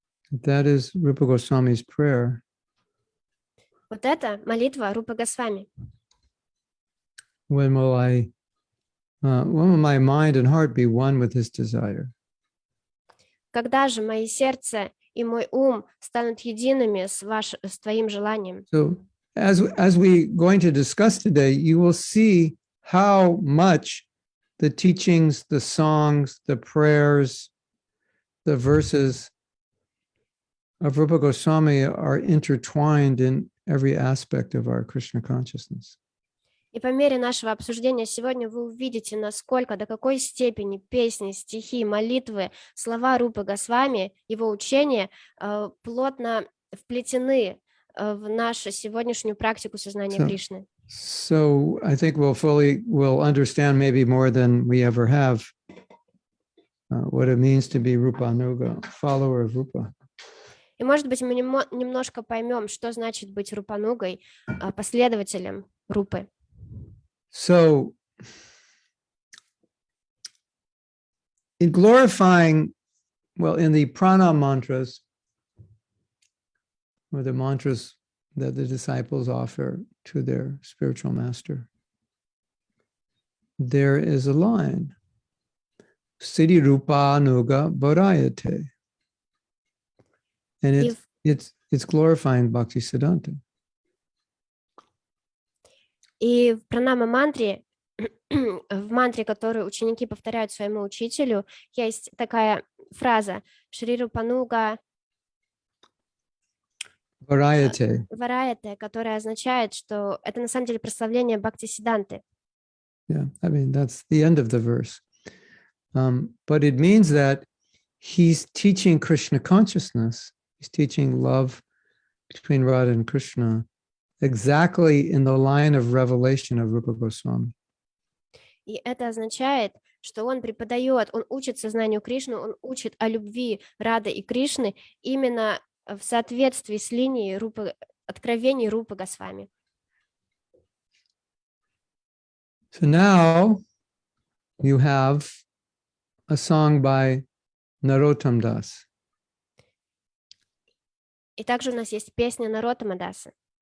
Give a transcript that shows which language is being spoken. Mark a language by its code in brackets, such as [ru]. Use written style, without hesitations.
[en] That is Rupa Goswami's prayer. [ru] Вот это молитва Рупы Госвами. [en] When will my mind and heart be one with his desire? [ru] Когда же мои сердце и мой ум станут едиными с твоим желанием? [en] So as we going to discuss today, you will see how much the teachings, the songs, the prayers, the verses of Rupa Goswami are intertwined in every aspect of our Krishna consciousness. [ru] И по мере нашего обсуждения сегодня вы увидите, насколько, до какой степени песни, стихи, молитвы, слова Рупы Госвами, его учения плотно вплетены в нашу сегодняшнюю практику сознания Кришны. [en] So I think we'll understand maybe more than we ever have what it means to be Rupanuga, follower of Rupa. [ru] И, может быть, мы немножко поймем, что значит быть Рупанугой, последователем Рупы. [en] So, in glorifying, in the prana mantras, or the mantras that the disciples offer to their spiritual master, there is a line, [sa] Siddhi Rupa Anuga Bharayate. [en] And it's glorifying Bhakti Siddhanta. [ru] И в пранама-мантре, в мантре, которую ученики повторяют своему учителю, есть такая фраза Шри Рупануга [sa] Varayate, [ru] которая означает, что это на самом деле прославление Бхакти Сиддханты. [en] Yeah, I mean, that's the end of the verse. But it means that he's teaching Krishna consciousness. He's teaching love between Radha and Krishna exactly in the line of revelation of Rupa Goswami. [ru] И это означает, что он преподает, он учит сознанию Кришны, он учит о любви Рады и Кришны именно в соответствии с линией откровений Рупы Госвами. [en] So now you have a song by Narottam Das. [ru] И также у нас есть песня Нароттама Даса.